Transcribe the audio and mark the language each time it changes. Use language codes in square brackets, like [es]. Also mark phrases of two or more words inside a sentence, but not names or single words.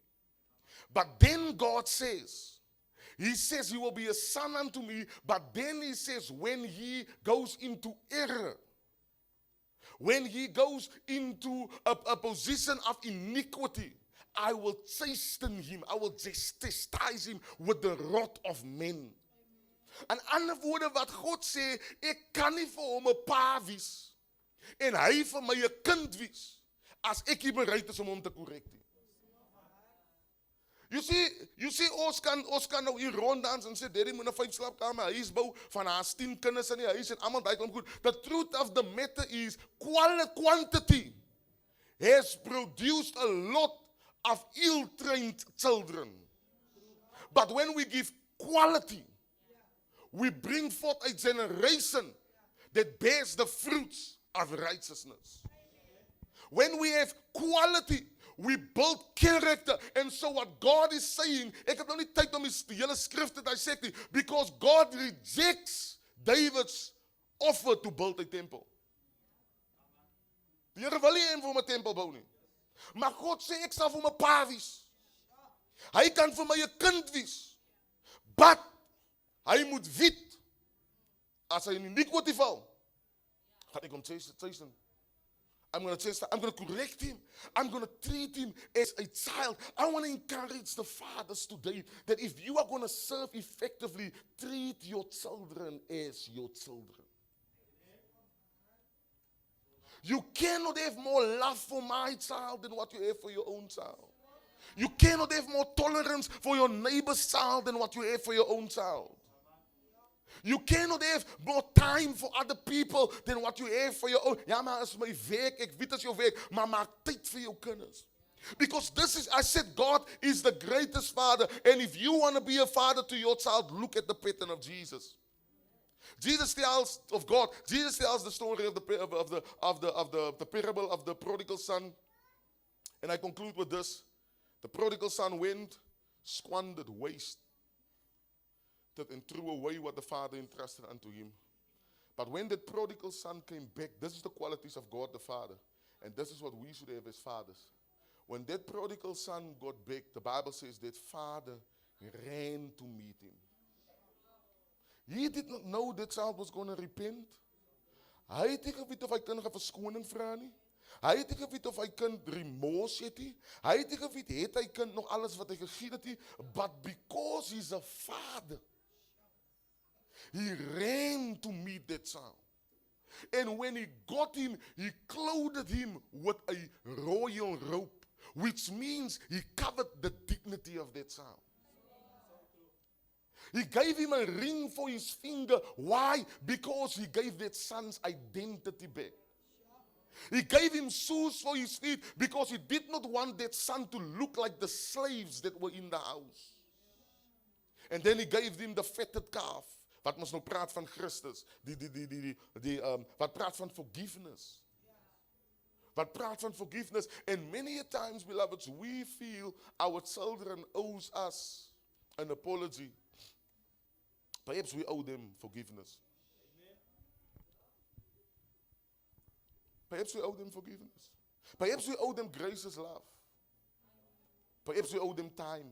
[en] But then God says, he says he will be a son unto me, but then he says when he goes into error, when he goes into a position of iniquity, I will chasten him, I will chastise him with the rod of men. [af] En ander woorde wat God sê, ek kan nie vir hom 'n pa wees en hy vir my 'n kind wees as ek nie bereid is om hom te korrek nie. [en] You see, [af] ons kan nou hier ronddans en sê, daddy moet 'n 5 slaapkamer huis bou van haar 10 kinders in die huis en almal daai kom goed. [en] The truth of the matter is, quantity has produced a lot of ill-trained children. But when we give quality, we bring forth a generation that bears the fruits of righteousness. When we have quality, we build character. And so what God is saying, [af] ek het nou nie tyd om die hele skrif te dissect nie, [en] because God rejects David's offer to build a temple. [af] Die Here wil nie hê vir my 'n tempel bou nie. Maar God sê ek sal vir my pa wees. Hy kan vir my 'n kind wees. But hy moet weet as hy in iniquity val, gaan ek hom chasten. [en] I'm going to correct him. I'm going to treat him as a child. I want to encourage the fathers today that if you are going to serve effectively, treat your children as your children. You cannot have more love for my child than what you have for your own child. You cannot have more tolerance for your neighbor's child than what you have for your own child. You cannot have more time for other people than what you have for your own. [af] Ja, maar is my werk, ek weet as jou werk, maar maak tyd vir jou kinders. [en] Because I said God is the greatest father, and if you want to be a father to your child, look at the pattern of Jesus. Jesus tells the story of the parable of the prodigal son. And I conclude with this. The prodigal son went, squandered, wasted, and threw away what the father entrusted unto him. But when the prodigal son came back, this is the qualities of God the Father. And this is what we should have as fathers. When that prodigal son got back, the Bible says that father ran to meet him. He did not know that child was going to repent. [af] Hy het nie geweet of hy kind gaan verskoning vra nie. Hy het nie geweet of hy kind remorse het nie. Hy het nie geweet het hy kind nog alles wat hy gegee het nie. [en] But because he's a father, he ran to meet that child. And when he got him, he clothed him with a royal robe, which means he covered the dignity of that child. He gave him a ring for his finger. Why? Because he gave that son's identity back. He gave him shoes for his feet because he did not want that son to look like the slaves that were in the house. And then he gave him the fatted calf. [af] Wat ons nou praat van Christus. Wat praat van forgiveness. Wat praat van forgiveness. [en] And many a times, beloveds, we feel our children owes us an apology. Perhaps we owe them forgiveness. Perhaps we owe them forgiveness. Perhaps we owe them gracious love. Perhaps we owe them time.